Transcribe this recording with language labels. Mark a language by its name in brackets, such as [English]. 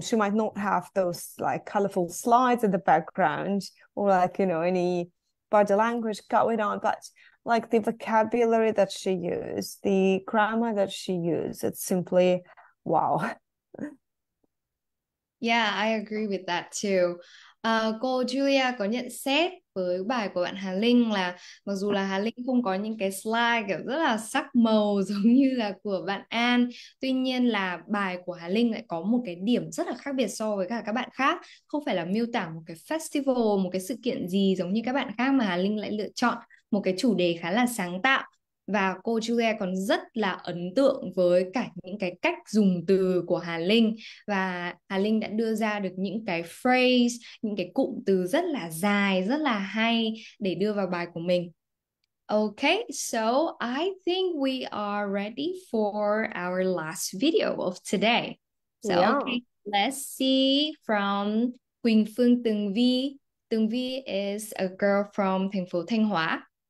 [English] She might not have those like colorful slides in the background or like, you know, any body language going on, but like the vocabulary that she used, the grammar that she used, it's simply wow. Yeah, I agree with that too. [Vietnamese] Cô Julia có nhận xét với bài của bạn Hà Linh là mặc dù là Hà Linh không có những cái slide kiểu rất là sắc màu giống như là của bạn An, tuy nhiên là bài của Hà Linh lại có một cái điểm rất là khác biệt so với cả các bạn khác. Không phải là miêu tả một cái festival, một cái sự kiện gì giống như các bạn khác, mà Hà Linh lại lựa chọn một cái chủ đề khá là sáng tạo. Và cô Julia còn rất là ấn tượng với cả những cái cách dùng từ của Hà Linh. Và Hà Linh đã đưa ra được những cái phrase, những cái cụm từ rất là dài, rất là hay để đưa vào bài của mình. [English] Okay, so I think we are ready for our last video of today. So Yeah. okay, let's see from Quỳnh Phương Tường Vi. Tường Vi is a girl from thành phố Thanh Hóa.